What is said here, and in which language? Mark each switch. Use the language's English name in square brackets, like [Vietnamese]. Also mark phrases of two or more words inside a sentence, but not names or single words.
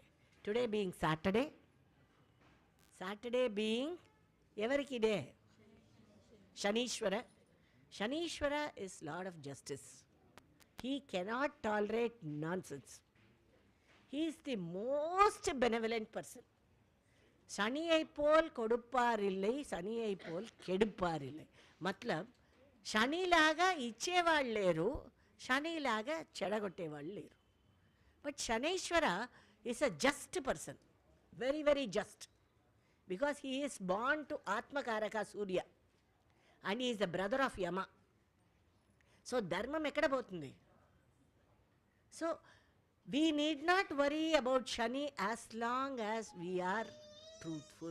[English] Today being Saturday. Saturday being, evariki day? Shanishwara. Shanishwara is Lord of Justice. He cannot tolerate nonsense. He is the most benevolent person. [Tamil] சனியைப் போல் கொடுப்பாரில்லை, சனியைப் போல் கெடுப்பாரில்லை. [Telugu] Matlab, శని లాగా ఇచ్చేవాడు లేరు, శని లాగా చెడగొట్టేవాడు లేరు. [English] But Shanishwara is a just person. Very, very just. Because he is born to Atmakaraka Surya. And he is the brother of Yama. So, [Telugu] ధర్మ ఎక్కడ పోతుంది? [English] So, we need not worry about Shani as long as we are truthful.